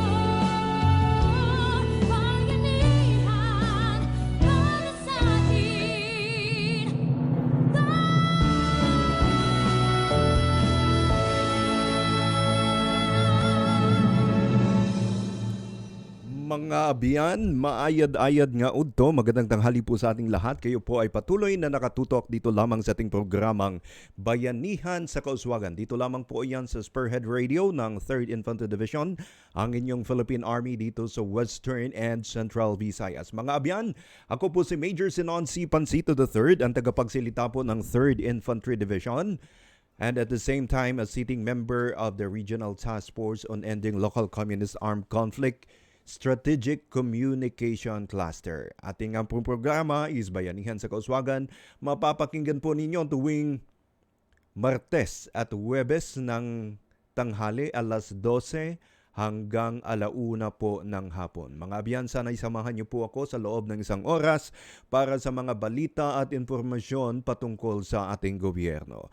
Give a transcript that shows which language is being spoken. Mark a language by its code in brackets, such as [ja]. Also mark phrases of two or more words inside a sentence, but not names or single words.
[tl] Bayanihan, para sa atin. [krj] Mga abiyan, maayad-ayad nga udto. [tl] Magandang tanghali po sa ating lahat. Kayo po ay patuloy na nakatutok dito lamang sa ating programang Bayanihan sa Kauswagan. Dito lamang po yan sa Spearhead Radio ng 3rd Infantry Division, ang inyong Philippine Army dito sa Western and Central Visayas. [hil] Mga abiyan, [tl] ako po si Major Cenon Pancito III, ang tagapagsilita po ng 3rd Infantry Division. [en] And at the same time, a sitting member of the Regional Task Force on Ending Local Communist Armed Conflict Strategic Communication Cluster. [tl] Ating ang programa is Bayanihan sa Kauswagan. Mapapakinggan po ninyo tuwing Martes at Huwebes ng tanghali, alas 12 hanggang 1:00 po ng hapon. [hil] Mga abyan, [tl] sana'y samahan niyo po ako sa loob ng isang oras para sa mga balita at impormasyon patungkol sa ating gobyerno.